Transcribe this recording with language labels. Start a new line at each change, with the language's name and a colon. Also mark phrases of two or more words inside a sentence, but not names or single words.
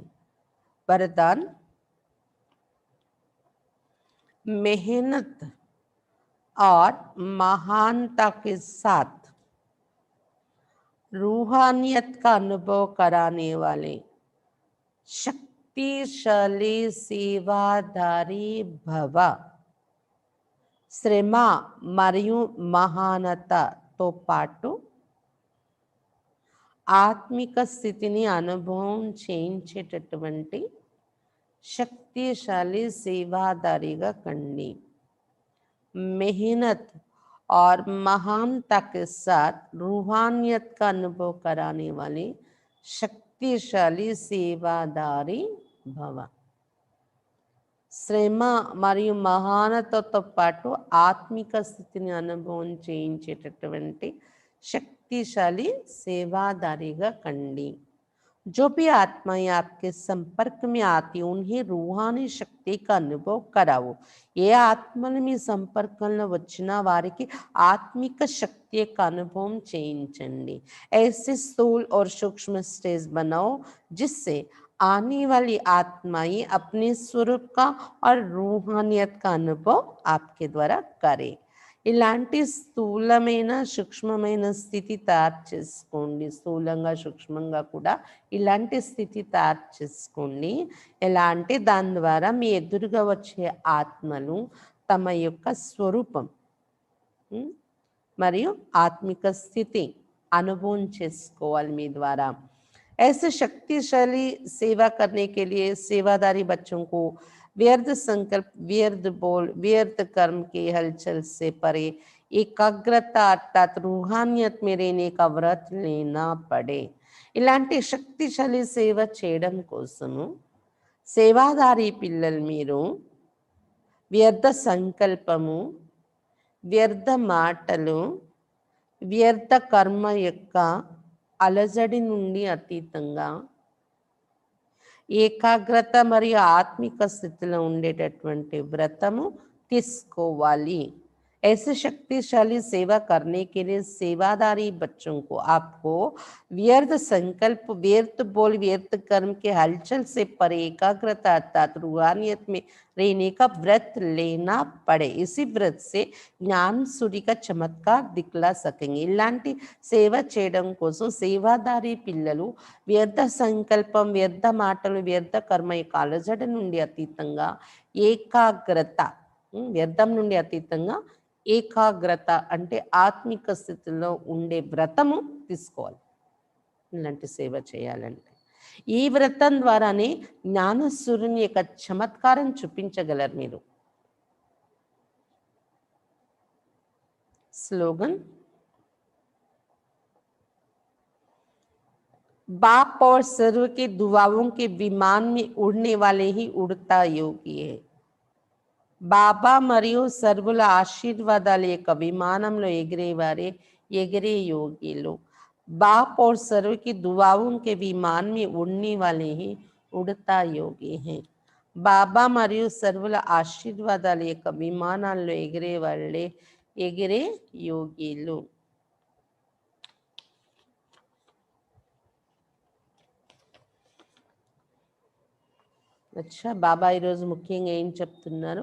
Hindi: वरदान, मेहनत और महानता के साथ रूहानियत का अनुभव कराने वाले शक्तिशाली सेवाधारी भव.
Telugu: శ్రమ మరియు మహానతతో పాటు ఆత్మిక స్థితిని అనుభవం చేయించేటటువంటి శక్తిశాలి సేవాదారిగా కండి.
Hindi: मेहनत और महानता के साथ रूहानियत का अनुभव कराने वाले शक्तिशाली सेवादारी भव.
Telugu: శ్రమ మరియు మహానతతో పాటు ఆత్మిక స్థితిని అనుభవం చేయించేటటువంటి శక్తిశాలి సేవాదారిగా కండి.
Hindi: जो भी आत्माएं आपके संपर्क में आती उन्हें रूहानी शक्ति का अनुभव कराओ.
Telugu: ఏ ఆత్మలు మీ సంపర్కంలో వచ్చిన వారికి ఆత్మిక శక్తి యొక్క అనుభవం చేయించండి.
Hindi: ऐसे स्थूल और सूक्ष्म स्टेज बनाओ जिससे आने वाली आत्माएं अपने स्वरूप का और रूहानियत का अनुभव आपके द्वारा करें.
Telugu: ఇలాంటి స్థూలమైన సూక్ష్మమైన స్థితి తయారు చేసుకోండి. స్థూలంగా సూక్ష్మంగా కూడా ఇలాంటి స్థితి తయారు చేసుకోండి. ఎలా అంటే దాని ద్వారా మీ ఎదురుగా వచ్చే ఆత్మలు తమ యొక్క స్వరూపం మరియు ఆత్మిక స్థితి अनुभव చేసుకోవాలి మీ ద్వారా।
Hindi: ऐसे शक्तिशाली सेवा करने के लिए सेवादारी बच्चों को व्यर्थ संकल्प, व्यर्थ बोल, व्यर्थ कर्म की हलचल से परे एकाग्रता अर्थात रूहानियत में रहने का व्रत लेना पड़े।
Telugu: ఇలాంటి శక్తిశాలి సేవ చేయడం కోసము సేవాదారి పిల్లలు మీరు వ్యర్థ సంకల్పము, వ్యర్థ మాటలు, వ్యర్థ కర్మ యొక్క అలజడి నుండి అతీతంగా ఏకాగ్రత మరియు ఆత్మిక స్థితిలో ఉండేటటువంటి వ్రతము తీసుకోవాలి।
Hindi: ऐसे शक्तिशाली सेवा करने के लिए सेवादारी बच्चों को आपको व्यर्थ संकल्प, व्यर्थ बोल, व्यर्थ कर्म के हलचल से परे एकाग्रता अर्थात रूहानियत में रहने का व्रत लेना पड़े। इसी व्रत से ज्ञान सूर्य का चमत्कार दिखला सकेंगे।
Telugu: इलांటి సేవ చేయడం కోసం సేవాదారి పిల్లలు వ్యర్థ సంకల్పం, వ్యర్థ మాటలు, వ్యర్థ కర్మ యొక్క అలజడి నుండి అతీతంగా ఏకాగ్రత, వ్యర్థం నుండి అతీతంగా ఏకాగ్రత అంటే ఆత్మిక స్థితిలో ఉండే వ్రతము తీసుకోవాలి ఇలాంటి సేవ చేయాలంటే। ఈ వ్రతం ద్వారానే జ్ఞానసూర్యుని యొక్క చమత్కారం చూపించగలరు మీరు।
Hindi: स्लोगन, बाप और सर्व के दुआओं के विमान में उड़ने वाले ही उड़ता योगी है।
Telugu: బాబా మరియు సర్వుల ఆశీర్వాదాల యొక్క విమానంలో ఎగిరేవారే ఎగిరే యోగిలు।
Hindi: बाप और सर्व की दुआओं के विमान में उड़ने वाले ही उड़ता योगी हैं।
Telugu: బాబా మరియు సర్వుల ఆశీర్వాదాల యొక్క విమానాల్లో ఎగిరే వాళ్ళే ఎగిరే యోగిలు। అచ్చా, బాబా ఈరోజు ముఖ్యంగా ఏం చెప్తున్నారు?